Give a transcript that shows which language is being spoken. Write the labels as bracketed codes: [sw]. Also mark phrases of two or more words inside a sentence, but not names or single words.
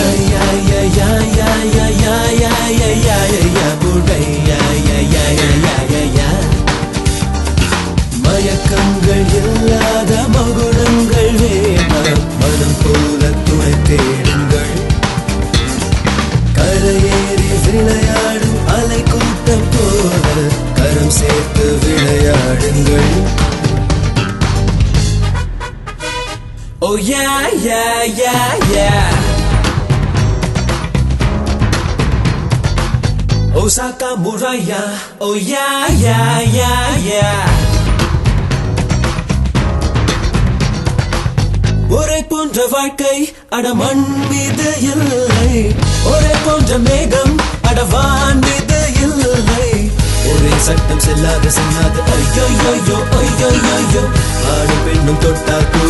[ta] மயக்கங்கள் இல்லாத மகுடங்கள் வேண்டாம், மனம் போல துணை தேடுங்கள். கரையேறி விளையாடும் அலை கூட்டம் போல கரம் சேர்த்து விளையாடுங்கள். [en] Oh yeah, yeah, yeah, yeah. [ta] Osaka Muraya. [en] Oh yeah, yeah, yeah, yeah. [ta] ஒரே போன்ற வாழ்க்கை அடமண் மீது இல்லை, ஒரே போன்ற மேகம் அடவான் மீது இல்லை. ஒரே சட்டம் செல்லாது செல்லாது ஐயோ ஐயோ ஐயோ ஐயோ, ஆடும் பெண்ணும் தொட்டால்